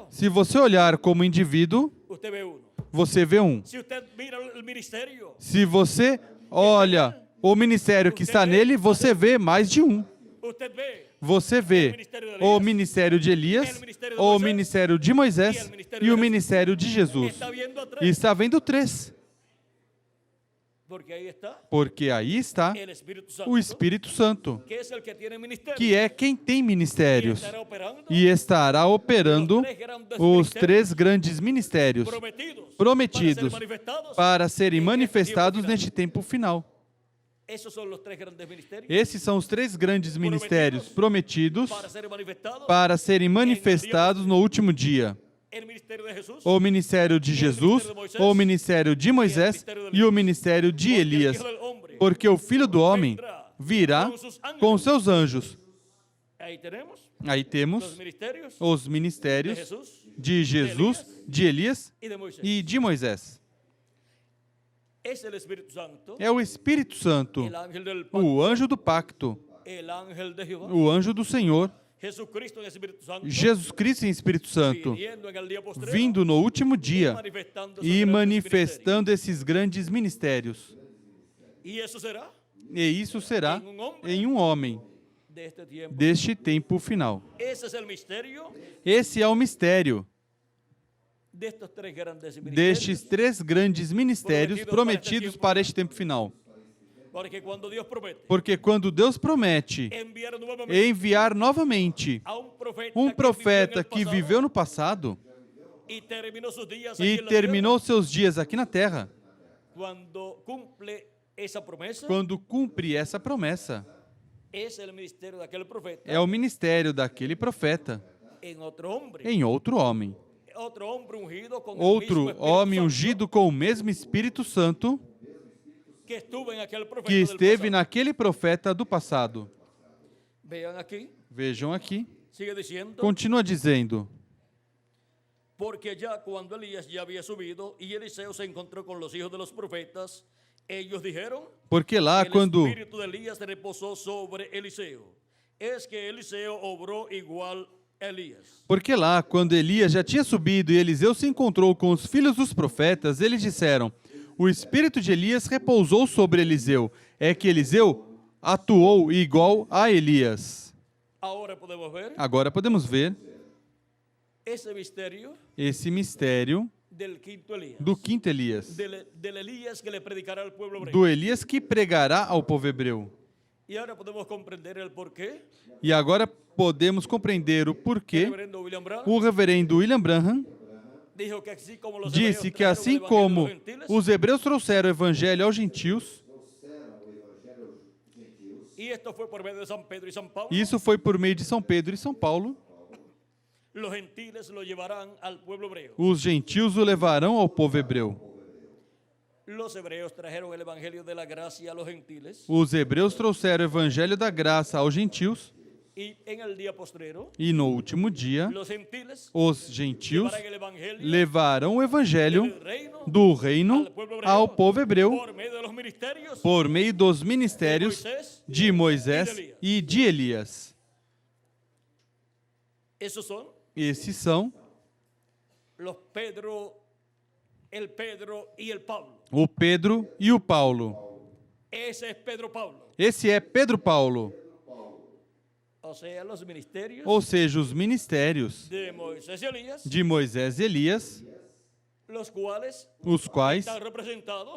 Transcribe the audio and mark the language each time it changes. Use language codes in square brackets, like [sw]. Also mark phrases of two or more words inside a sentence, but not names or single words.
[pt] Se você olhar como indivíduo, [es] usted ve uno. [pt] você vê um. [es] Si usted mira el ministerio, [pt] Se você olha o ministério que está nele, você vê mais de um. [es] usted ve [pt] Você vê o ministério de Elias, o ministério de Moisés e o ministério de Jesus. [es] está viendo a [pt] E [es] tres. [pt] está vendo 3, [es] Porque ahí está [pt] porque aí está [es] el Espíritu Santo, [pt] o Espírito Santo, [es] que es el que tiene ministerio. [pt] que é quem tem ministérios [es] Estará operando [pt] e estará operando os 3 grandes ministérios prometidos para serem manifestados neste tempo final. [es] Esos son los 3 grandes ministerios [pt] Esses são os 3 grandes ministérios prometidos [es] para ser manifestados. [pt] para serem manifestados no último dia. [es] El ministerio de Jesús, [pt] O ministério de Jesus, o ministério de Moisés e o ministério de Elias. Porque o Filho do Homem virá com seus anjos. [es] ahí tenemos [pt] Aí [es] los [pt] temos [es] ministerios [pt] os [es] de [pt] ministérios [es] Jesús [pt] de Jesus, de Elias [es] y de Moisés. [pt] e de Moisés. [es] Es el Espíritu Santo, [pt] É o Espírito Santo, [es] el ángel del pacto, [pt] o anjo do pacto, [es] el ángel de Jehová, [pt] o anjo do Senhor, [es] Jesucristo en el Espíritu Santo, [pt] Jesus Cristo em Espírito Santo, [es] viniendo en el día postrero, [pt] vindo no último dia [es] manifestando [pt] e manifestando esses grandes ministérios. [es] Y eso será [pt] E isso será em um homem [es] de este tiempo. [pt] deste tempo final. [es] Ese es el misterio [pt] Esse é o mistério [es] de estos 3 grandes ministerios. [pt] destes 3 grandes ministérios prometidos para este tempo final. [es] Porque cuando Dios promete [pt] Porque quando Deus promete [es] enviar nuevamente [pt] enviar novamente [es] a [pt] um profeta que [es] pasado [pt] viveu no passado [es] y terminó sus días aquí [pt] e [es] en la [pt] terminou seus dias aqui na terra, [es] tierra, cuando cumple esa promesa, [pt] quando cumpre essa promessa, [es] es el ministerio de aquel profeta [pt] é o ministério daquele profeta [es] en otro hombre, [pt] em outro homem. [es] otro hombre ungido con el [pt] Outro [es] mismo Espíritu [pt] homem [es] Santo [pt] ungido com o mesmo Espírito Santo [es] que estuvo en aquel profeta [pt] que [es] del [pt] esteve [es] pasado. [pt] naquele profeta do passado. [es] Vean aquí, [pt] Vejam aqui. [es] sigue diciendo, [pt] Continua dizendo: [es] porque ya cuando Elías ya había subido y Eliseo se encontró con los hijos de los profetas, ellos dijeron, [pt] porque lá [es] el [pt] quando [es] espíritu de Elías reposó sobre Eliseo. Es que Eliseo obró igual a Elías. [pt] Porque lá, quando Elias já tinha subido e Eliseu se encontrou com os filhos dos profetas, eles disseram: o espírito de Elias repousou sobre Eliseu. É que Eliseu atuou igual a Elias. [es] Ahora podemos ver [pt] Agora podemos ver [es] ese misterio [pt] esse mistério [es] del quinto Elías. [pt] do quinto Elias, [es] Del Elías que le predicará al pueblo hebreo. [pt] do Elias que pregará ao povo hebreu. [es] Y ahora podemos comprender el porqué. [pt] E agora podemos compreender o [es] El [pt] porquê [es] reverendo William Branham [pt] o reverendo William Branham [es] dijo que así como los [pt] disse [es] hebreos [pt] que [es] trajeron [pt] assim [es] el evangelio a [pt] como [es] los gentiles, [pt] os hebreus trouxeram o evangelho aos gentios, trouxeram o evangelho aos gentios, [es] y esto fue por medio de San Pedro y San Pablo, [pt] isso foi por meio de São Pedro e São Paulo, [es] los gentiles lo llevarán al pueblo hebreo. [pt] os gentios o levarão ao povo hebreu. [es] Los hebreos trajeron el evangelio de la gracia a los gentiles, [pt] Os hebreus trouxeram o evangelho da graça aos gentios, [es] y en el día postrero, [pt] e no último dia, [es] los gentiles [pt] os gentios [es] llevarán el evangelio [pt] levarão o evangelho [es] del reino [pt] do reino ao povo hebreu [es] por medio de los ministerios [pt] por meio dos ministérios de Moisés e de Elias. [es] Esos son [pt] Esses são [es] los Pedro, el Pedro y el Pablo. [pt] o Pedro e o Paulo. [es] Ese es Pedro Pablo. [pt] Esse é Pedro Paulo, [es] O sea, los ministerios [pt] ou seja, os ministérios [es] de Moisés y Elías, [pt] de Moisés e Elias, [es] los cuales [pt] os quais [es] están representados